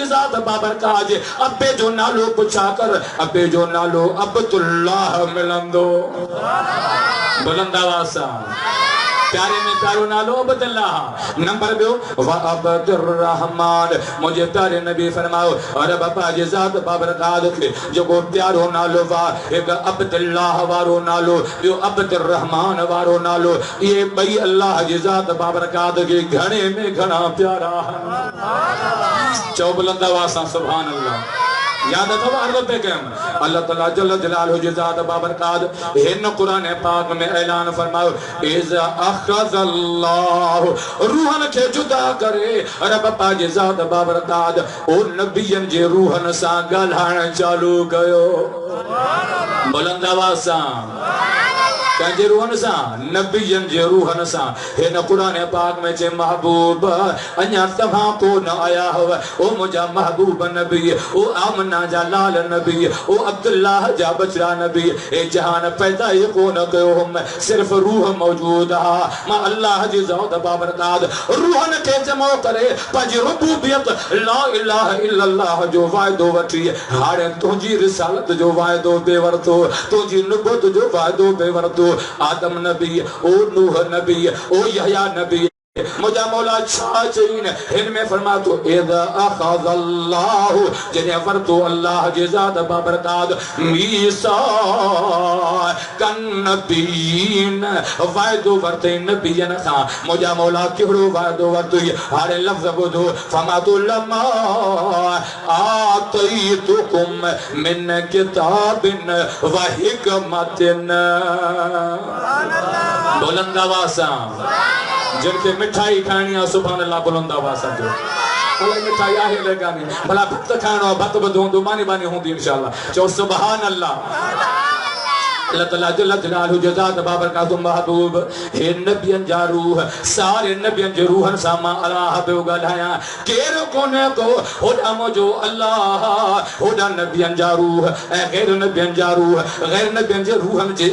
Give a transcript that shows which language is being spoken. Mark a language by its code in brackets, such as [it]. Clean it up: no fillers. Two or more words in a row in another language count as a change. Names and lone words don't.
[sd] ज़ात बाबरकात जे अबे जो नालो पुछा कर अबे जो नालो अब्दुल्लाह मिलंदो बुलंद आवाज़ सां प्यारे में प्यारो नालो अब्दुल्लाह नंबर ॿियो व अब्दुर्रहमान मुझे प्यारे नबी फरमाओ अरे बाबा जी ज़ात बाबरकात खे जेको प्यारो नालो वा एक अब्दुल्लाह वारो नालो ॿियो अब्दुर्रहमान वारो नालो ये ॿई अल्लाह जी ज़ात बाबरकात के घणे में घणा प्यारा चओ बुलंद आवाज़ सां [ar] سبحان الله [sd] याद अथव अर्ज़ पे कयम अल्लाह ताला [ar] جل جلاله [sd] जी ज़ात बाबरकात हिन कुरान पाक में ऐलान फरमायो [ar] إذ أخذ الله [sd] रूहन के जुदा करे रब पा जी ज़ात बाबरकात ओ नबियन जे रूहन सां ॻाल्हाइण चालू कयो बुलंद आवाज़ सां कंहिंजे रूहन सां नबियन जे रूहन सां हिन कुरान पाक में चे महबूब अञा तव्हां को न आया हुआ ओ मुंहिंजा महबूब नबी ओ आमना जा लाल नबी ओ अब्दुल्लाह जा बचड़ा नबी ए जहान पैदा ही कोन कयो हुम सिर्फ रूह मौजूद हा मां अल्लाह जी ज़ात बाबरकात रूहन के जमा करे पंहिंजी रुबूबियत [ar] لا إله إلا الله [sd] जो वायदो वठी हाणे तुंहिंजी रिसालत जो वायदो बे वरतो तुंहिंजी नुबुवत जो वायदो बे वरतो आदम नबी ओ नूह नबी ओ यहया नबी मुझा मौला छा चईन हिन में फरमातो [ar] إذ أخذ الله [sd] जने वरतो अल्लाह जी ज़ात बाबरकात [ar] ميثاق النبيين [sd] वायदो वरते नबियन खां मुझा मौला केड़ो वायदो वरतो हारे लफ्ज़ बुधो फरमातो लमा [ar] آتيتكم من كتاب وحكمة [sd] बुलंद आवाज़ सां [hi] जिनके मिठाई खानी है [ar] سبحان الله [sd] बुलंद आवाज़ सां अल्लाह मिठाई आहे लगानी भला भक्त खानो भत बधो मानी बानी होंदी इंशाअल्लाह चो सुभान अल्लाह अल्लाह ताला [ar] جل جلاله [sd] जी ज़ात बाबरकात महबूब हे नबियन जा रूह सारे नबियन जे रूहन सां मां अल्लाह पियो ॻाल्हायां केरु कोन्हे को होॾा मुंहिंजो अल्लाह होॾा नबियन जा रूह ऐं गैर नबियन जा रूह गैर नबियन जे रूहन जे